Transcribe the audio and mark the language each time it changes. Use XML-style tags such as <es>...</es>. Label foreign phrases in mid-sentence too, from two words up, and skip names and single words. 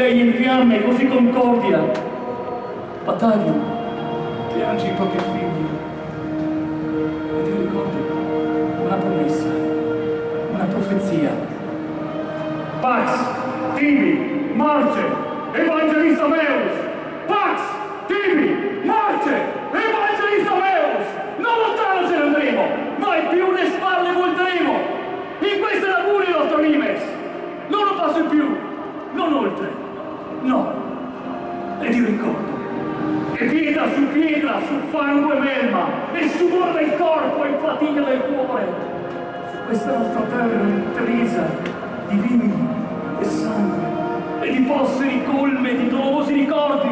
<it>lei in fiamme così concordia, Battaglia, piangi i propri figli, e ti ricordi una promessa, una profezia.</it> <la>Pax, Tibi, Marce, Evangelista Meus! Pax, Tibi, Marce, Evangelista Meus!</la> <it>Non lontano ce ne andremo, mai più le spalle volteremo! In queste lagune il nostro Nimes! Non lo passo in più, non oltre, no! Ed io ricordo che pietra su fango e melma, e suborda il corpo e fatica del cuore, su questa nostra terra intrisa di vini e sangue, e di fossili colme di dolorosi ricordi.</it>